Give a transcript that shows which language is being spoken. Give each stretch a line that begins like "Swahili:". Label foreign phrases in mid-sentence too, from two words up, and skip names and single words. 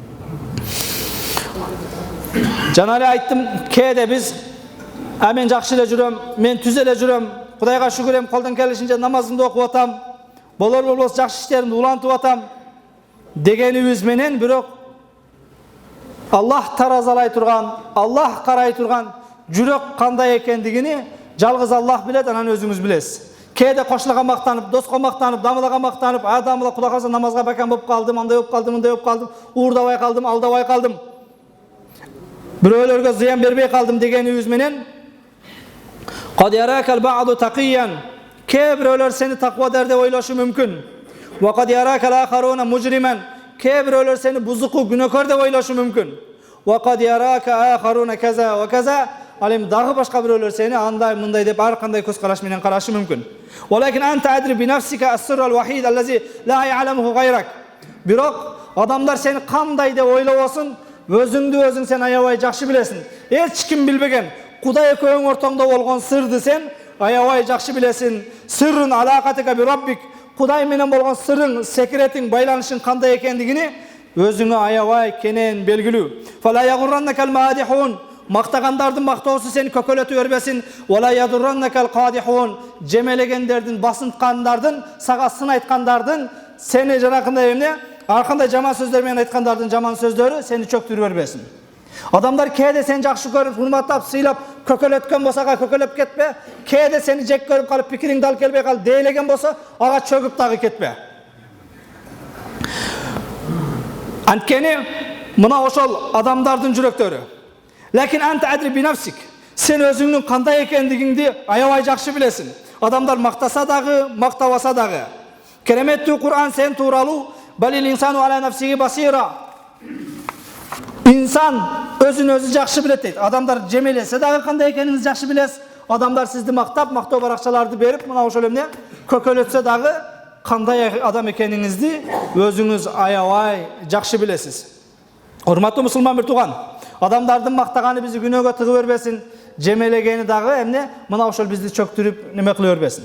Kyrgyz: Жана эле айттым, кээде биз мен жакшы эле жүрөм, мен түз эле жүрөм, Кудайга шүгүр, колдон келишинче намазымды окуп атам, болор болбос жакшы иштеримди улантып атам дегенибиз менен, бирок Аллах таразалай турган, Аллах карай турган жүрөк кандай экендигини жалгыз Аллах билет, анан өзүңүз билесиз. Кээде кошунага мактанып, доска мактанып, дамылага мактанып, дамыла Кудай калса намазга бакан болуп калдым, андай болуп калдым, мындай болуп калдым, уурдабай калдым, алдабай калдым, бирөөлөргө зыян бербей калдым дегенибиз менен,
Arabic: قد يراك البعض تقيا.
Kyrgyz: Kээ бирөөлөр сени таквадар деп ойлошу мүмкүн.
Arabic: وقد يراك الآخرون مجرما.
Kyrgyz: Kээ бирөөлөр сени бузуку, күнөөкөр деп ойлошу мүмкүн.
Arabic: وقد يراك آخرون كذا وكذا.
Kyrgyz: Ал эми дагы башка бирөөлөр сени андай, мындай деп ар кандай көз караш менен карашы мүмкүн.
Arabic: ولكن أنت أدرى بنفسك السر الواحد الذي لا يعلمه غيرك.
Kyrgyz: Бирок адамдар сени кандай деп ойлобосун, өзүңдү өзүң сен аябай жакшы билесиң. Эч ким билбеген Кудай экөөң ортоңдо болгон сырды сен аябай жакшы билесиң.
Arabic: سر علاقتك بربك.
Kyrgyz: Кудай менен болгон сырың, секретиң, байланышың кандай экендигини өзүңө аябай кенен белгилүү.
Arabic: فلا يغرنك المادحون.
Kyrgyz: Мактагандардын мактоосу сени көкөлөтүп бербесин.
Arabic: ولا يضرنك القادحون.
Kyrgyz: Жемелегендердин, басынткандардын, сага сын айткандардын сени жанакындай эмне ар кандай жаман сөздөр менен айткандардын жаман сөздөрү сени чөктүрүп бербесин. Адамдар кээде сени жакшы көрүп, урматтап, сыйлап, көкөлөткөн болсо ага көкөлөп кетпе. Кээде сени жек көрүп калып, пикириңди алып келбей калып, дейлеген болсо ага чөгүп дагы кетпе. Анткени мына ошол адамдардын жүрөктөрү.
Arabic: لكن أنت أدرى بنفسك.
Kyrgyz: Сен өзүңнүн кандай экендигиңди аябай жакшы билесиң. Адамдар мактаса дагы, мактабаса дагы. Кереметтүү Кур'ан сен тууралуу
Arabic: بل الإنسان على نفسه بصيرة.
Kyrgyz: Инсан өзүн өзү жакшы билет дейт. Адамдар жемелесе дагы кандай экениңизди жакшы билесиз. Адамдар сизди мактап, мактоо баракчаларды берип, мына ошол эмне көкөлөтсө дагы кандай адам экениңизди өзүңүз аябай жакшы билесиз. Урматтуу мусулман бир тууган, адамдардын мактаганы бизди күнөөгө тыгып бербесин, жемелегени дагы эмне мына ошол бизди чөктүрүп неме кыла бербесин.